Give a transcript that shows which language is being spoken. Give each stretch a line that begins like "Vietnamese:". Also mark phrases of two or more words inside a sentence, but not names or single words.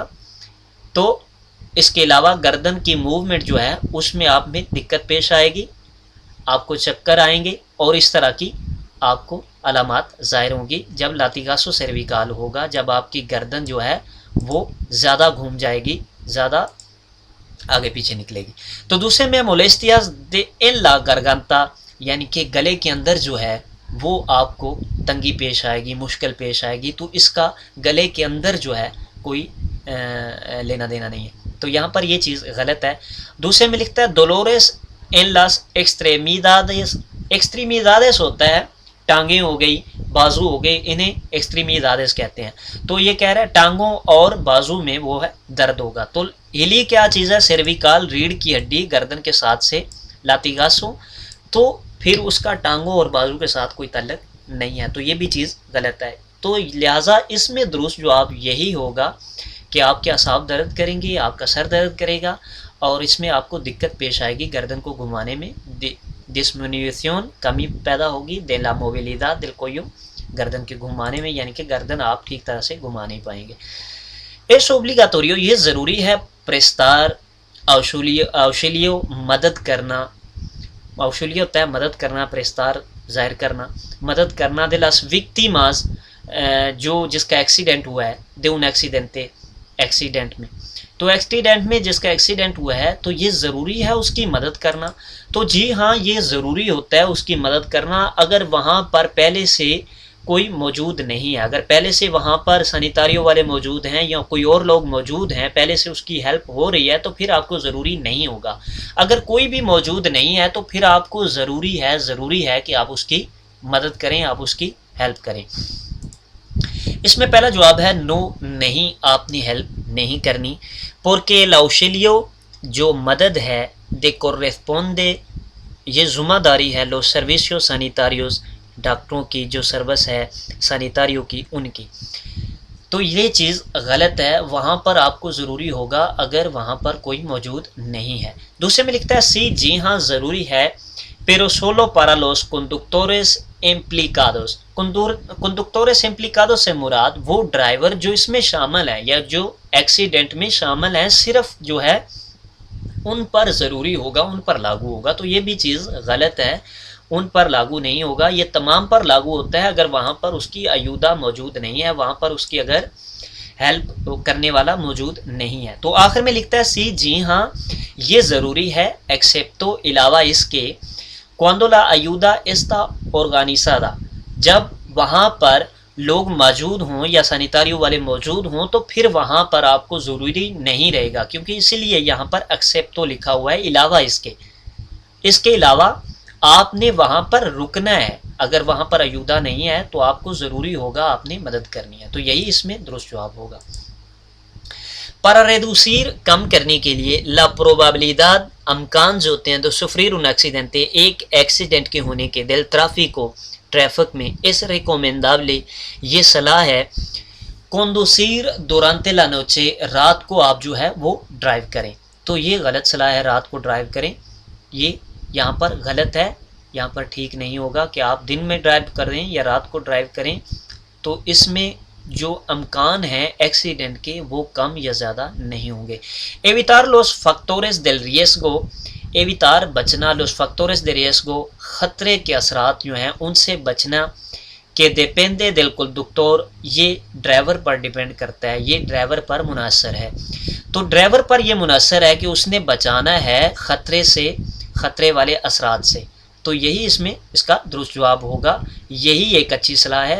Urdu: تو اس کے علاوہ گردن کی موومنٹ جو ہے اس میں آپ میں دقت پیش آئے گی، آپ کو چکر آئیں گے اور اس طرح کی آپ کو علامات ظاہر ہوں گی جب لاتیگاسو سیرویکال ہوگا، جب آپ کی گردن جو ہے وہ زیادہ گھوم جائے گی، زیادہ آگے پیچھے نکلے گی. تو دوسرے میں
Spanish: molestias de en la garganta،
Urdu: یعنی کہ گلے کے اندر جو ہے وہ آپ کو تنگی پیش آئے گی، مشکل پیش آئے گی. تو اس کا گلے کے اندر جو ہے کوئی لینا دینا نہیں ہے، تو یہاں پر یہ چیز غلط ہے. دوسرے میں لکھتا ہے
Spanish: dolores en las extremidades.
Urdu: ایکسٹریمیدادس ہوتا ہے ٹانگیں ہو گئی، بازو ہو گئے، انہیں ایکسٹریمیدادس کہتے ہیں. تو یہ کہہ رہا ہے ٹانگوں اور بازو میں وہ ہے درد ہوگا. تو ہلی کیا چیز ہے؟ سیرویکال ریڑھ کی ہڈی گردن کے ساتھ سے لاتیگاسو، تو پھر اس کا ٹانگوں اور بازو کے ساتھ کوئی تعلق نہیں ہے، تو یہ بھی چیز غلط ہے. تو لہٰذا اس میں درست جواب یہی ہوگا کہ آپ کے اعصاب درد کریں گے، آپ کا سر درد کرے گا اور اس میں آپ کو دقت پیش آئے گی گردن کو گھمانے میں. ڈسمینیوشن کمی پیدا ہوگی
Spanish: de la movilidad del cuello،
Urdu: گردن کے گھمانے میں، یعنی کہ گردن آپ ٹھیک طرح سے گھما نہیں پائیں گے.
Spanish: es obligatorio،
Urdu: یہ ضروری ہے
Spanish: prestar auxilio
Urdu: مدد کرنا. auxilio ہوتا ہے مدد کرنا، prestar ظاہر کرنا، مدد کرنا
Spanish: de las víctimas
Urdu: جو جس کا ایکسیڈنٹ ہوا ہے
Spanish: de un accidente،
Urdu: ایکسیڈنٹ میں. تو ایکسیڈنٹ میں جس کا ایکسیڈنٹ ہوا ہے تو یہ ضروری ہے اس کی مدد کرنا. تو جی ہاں یہ ضروری ہوتا ہے اس کی مدد کرنا اگر وہاں پر پہلے سے کوئی موجود نہیں ہے. اگر پہلے سے وہاں پر سینیٹاریو والے موجود ہیں یا کوئی اور لوگ موجود ہیں، پہلے سے اس کی ہیلپ ہو رہی ہے تو پھر آپ کو ضروری نہیں ہوگا. اگر کوئی بھی موجود نہیں ہے تو پھر آپ کو ضروری ہے کہ آپ اس کی مدد کریں، آپ اس کی ہیلپ کریں. اس میں پہلا جواب ہے نو، نہیں، آپ نے ہیلپ نہیں کرنی.
Spanish: porque el auxilio
Urdu: جو مدد ہے
Spanish: de corresponde،
Urdu: یہ ذمہ داری ہے
Spanish: los servicios sanitarios،
Urdu: ڈاکٹروں کی جو سروس ہے سینیٹاریو کی ان کی. تو یہ چیز غلط ہے، وہاں پر آپ کو ضروری ہوگا اگر وہاں پر کوئی موجود نہیں ہے. دوسرے میں لکھتا ہے سی، جی ہاں ضروری ہے
Spanish: pero solo para los conductores implicados. conductores implicados
Urdu: سے مراد وہ ڈرائیور جو اس میں شامل ہیں یا جو ایکسیڈنٹ میں شامل ہیں صرف جو ہے ان پر ضروری ہوگا، ان پر لاگو ہوگا. تو یہ بھی چیز غلط ہے، ان پر لاگو نہیں ہوگا، یہ تمام پر لاگو ہوتا ہے اگر وہاں پر اس کی ایودا موجود نہیں ہے، وہاں پر اس کی اگر ہیلپ کرنے والا موجود نہیں ہے۔ تو آخر میں لکھتا ہے سی جی ہاں یہ ضروری ہے ایکسیپٹو علاوہ اس کے
Spanish: cuando la ayuda está organizada
Urdu: جب وہاں پر لوگ موجود ہوں یا سینیٹاریو والے موجود ہوں تو پھر وہاں پر آپ کو ضروری نہیں رہے گا، کیونکہ اسی لیے یہاں پر ایکسیپٹو لکھا ہوا ہے علاوہ اس کے علاوہ آپ نے وہاں پر رکنا ہے۔ اگر وہاں پر ایودا نہیں ہے تو آپ کو ضروری ہوگا آپ نے مدد کرنی ہے، تو یہی اس میں درست جواب ہوگا۔
Spanish: para reducir
Urdu: کم کرنے کے لیے
Spanish: la probabilidad
Urdu: امکان جو ہوتے ہیں تو
Spanish: sufrir un accidente
Urdu: ایک ایکسیڈنٹ کے ہونے کے
Spanish: del tráfico
Urdu: ٹریفک میں
Spanish: es recomendable
Urdu: یہ صلاح ہے
Spanish: conducir durante la noche
Urdu: رات کو آپ جو ہے وہ ڈرائیو کریں، تو یہ غلط صلاح ہے رات کو ڈرائیو کریں، یہ یہاں پر غلط ہے، یہاں پر ٹھیک نہیں ہوگا کہ آپ دن میں ڈرائیو کریں یا رات کو ڈرائیو کریں، تو اس میں جو امکان ہیں ایکسیڈنٹ کے وہ کم یا زیادہ نہیں ہوں گے۔
Spanish: evitar los factores del riesgo
Urdu: evitar بچنا
Spanish: los factores de riesgo
Urdu: خطرے کے اثرات جو ہیں ان سے بچنا کہ
Spanish: depende del conductor
Urdu: یہ ڈرائیور پر ڈیپینڈ کرتا ہے، یہ ڈرائیور پر منحصر ہے، تو ڈرائیور پر یہ منحصر ہے کہ اس نے بچانا ہے خطرے سے، خطرے والے اثرات سے، تو یہی اس میں اس کا درست جواب ہوگا، یہی ایک اچھی صلاح ہے۔